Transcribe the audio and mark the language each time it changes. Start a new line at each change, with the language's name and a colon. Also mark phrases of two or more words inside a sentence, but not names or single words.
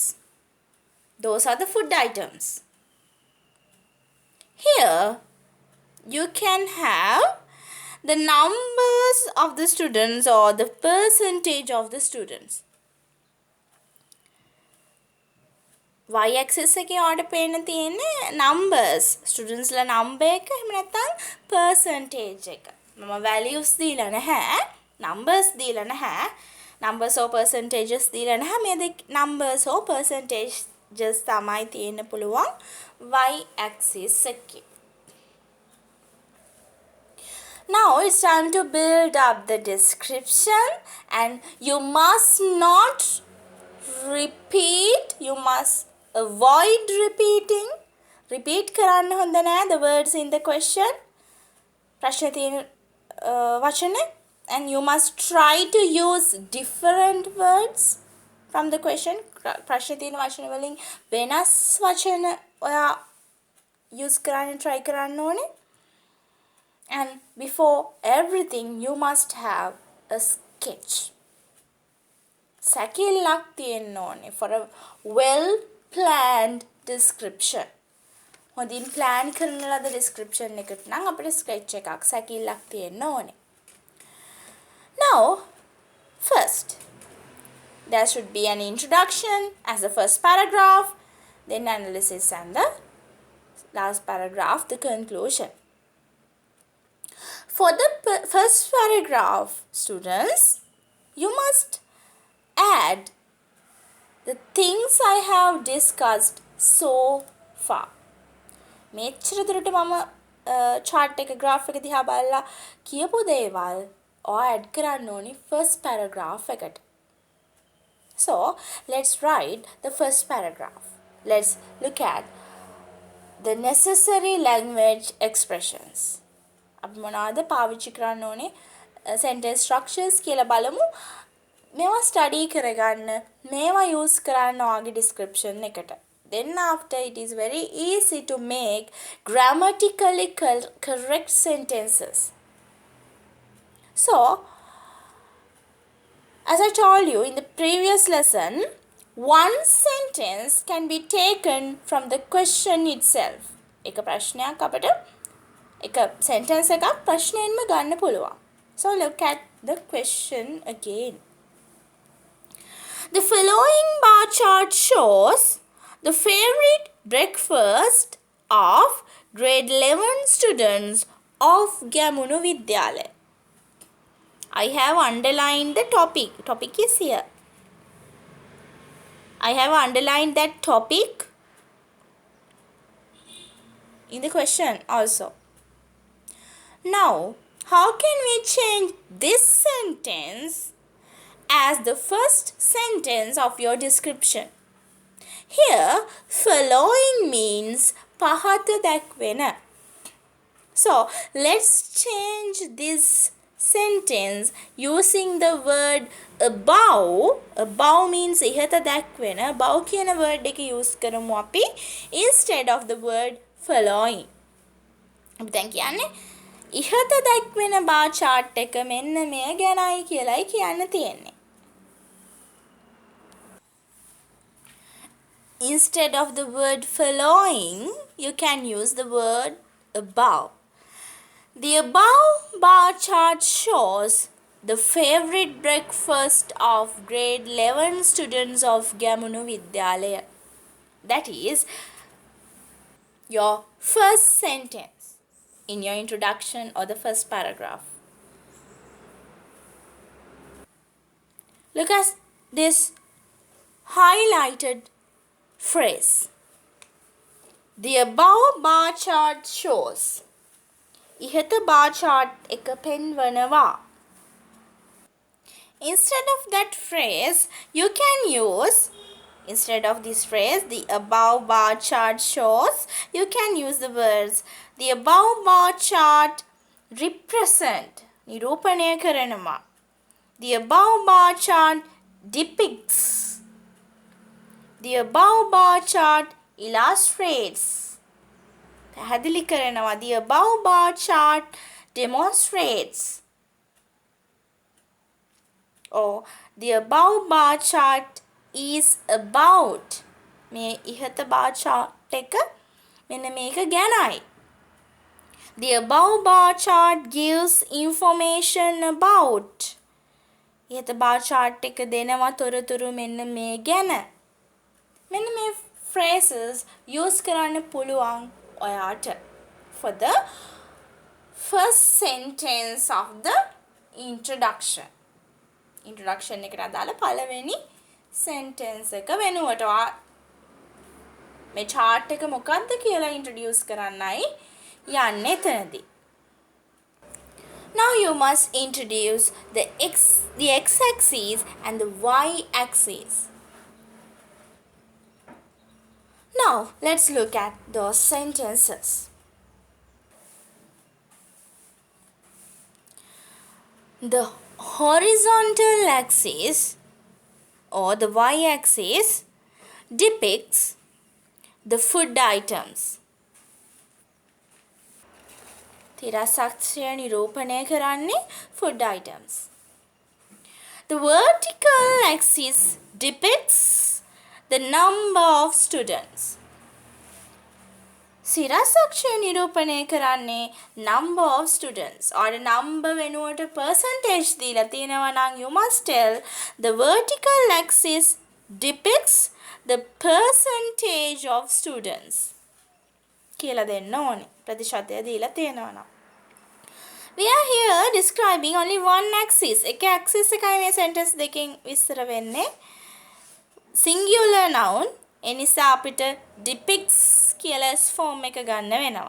English: Those are the food items. Here you can have the numbers of the students or the percentage of the students. y-axis
Sinhala: එකේ ඔයාලට පේන්න තියෙන්නේ numbers. students ලා number එක එහෙම නැත්නම් percentage එක. මම values දීලා නැහැ. numbers දීලා නැහැ.
English: numbers or percentages
Sinhala: දීලා නැහැ. මේ දෙක
English: numbers or percentages
Sinhala: තමයි තියෙන්න පුළුවන් y-axis එකේ.
English: Now it's time to build up the description, and you must not repeat, you must avoid repeating.
Sinhala: Repeat කරන්න හොඳ නෑ
English: the words in the question.
Sinhala: ප්‍රශ්න තියෙන වචන,
English: and you must try to use different words from the question.
Sinhala: ප්‍රශ්න තියෙන වචන වලින් වෙනස් වචන ඔයා use කරන්න try කරන්න ඕනේ.
English: And before everything, you must have a sketch.
Sinhala: සැකිල්ලක් තියෙන්න ඕනේ
English: for a well-planned description.
Sinhala: හොඳින් plan කරන ලද description එකකට නම් අපිට sketch එකක් සැකිල්ලක් තියෙන්න ඕනේ.
English: Now, first, there should be an introduction as the first paragraph, then analysis and the last paragraph, the conclusion. For the first paragraph, students, you must add the things I have discussed so far.
Sinhala: මෙච්චර දුරට මම chart එක graph එක දිහා බලලා කියපු දේවල් ඔයා add කරන්න ඕනි
English: first paragraph
Sinhala: එකට.
English: So, let's write the first paragraph. Let's look at the necessary language expressions.
Sinhala: අපි මොනවද පාවිච්චි කරන්න ඕනේ
English: sentence structures
Sinhala: කියලා බලමු. මේවා ස්ටඩි කරගන්න මේවා යූස් කරන්න ඔයාගේ ඩිස්ක්‍රිප්ෂන් එකට.
English: Then after it is very easy to make grammatically correct sentences. So, as I told you in the previous lesson, one sentence can be taken from the question itself.
Sinhala: එක ප්‍රශ්නයක් අපිට එක sentence එකක් ප්‍රශ්නයෙන්ම ගන්න පුළුවන්.
English: So look at the question again. The following bar chart shows the favorite breakfast of grade 11 students of Gamunu Vidyalaya. I have underlined the topic. Topic is here. I have underlined that topic in the question also. Now, how can we change this sentence as the first sentence of your description? Here, following means
Sinhala: පහත දැක්වෙන.
English: So, let's change this sentence using the word above. Above means
Sinhala: ඉහත දැක්වෙන. above කියන word එක use කරමු අපි
English: instead of the word following.
Sinhala: අපි දැන් කියන්නේ ඉහත දැක්වෙන
English: bar chart
Sinhala: එක මෙන්න මෙය ගැනයි කියලායි කියන්න තියෙන්නේ.
English: Instead of the word following, you can use the word above. The above bar chart shows the favorite breakfast of grade 11 students of Gamunu Vidyalaya. That is your first sentence in your introduction or the first paragraph. Look at this highlighted phrase. The above bar chart shows.
Sinhala: ඉහත
English: bar chart
Sinhala: එක පෙන්වනවා.
English: Instead of that phrase, you can use, instead of this phrase, the above bar chart shows, you can use the words, the above bar chart represent,
Sinhala: නිරූපණය කරනවා.
English: The above bar chart depicts. The above bar chart illustrates.
Sinhala: පැහැදිලි කරනවා.
English: The above bar chart demonstrates. Or the above bar chart is about.
Sinhala: මේ ඉහත
English: bar chart
Sinhala: එක මෙන්න මේක ගැනයි.
English: The above bar chart gives information about.
Sinhala: ඉහත
English: bar chart
Sinhala: එක දෙනවා තොරතුරු මෙන්න මේ ගැන. මෙන්න මේ phrases use කරන්න පුළුවන් ඔයාට
English: for the first sentence of the introduction.
Sinhala: Introduction එකට අදාළ පළවෙනි sentence එක වෙනුවට මේ chart එක මොකක්ද කියලා introduce කරන්නයි යන්නේ එතනදී.
English: Now you must introduce the x-axis and the y-axis. Now, let's look at those sentences. The horizontal axis or the y-axis depicts the food items.
Sinhala: තිරසක්ෂය නිරූපණය කරන්නේ
English: food items. The vertical axis depicts the number of students.
Sinhala: සිරසක්ෂය නිරූපණය කරන්නේ
English: number of students. or
Sinhala: number වෙනුවට percentage දීලා තියෙනවා නම්
English: you must tell the vertical axis depicts the percentage of students.
Sinhala: කියලා දෙන්න ඕනේ. ප්‍රතිශතය දීලා තියෙනවා නම්.
English: We are here describing only one axis.
Sinhala: එක axis එකයි මේ sentence දෙකෙන් විස්තර වෙන්නේ.
English: Singular noun
Sinhala: එනිසා අපිට depicts කියලා
English: s form
Sinhala: එක ගන්න වෙනවා.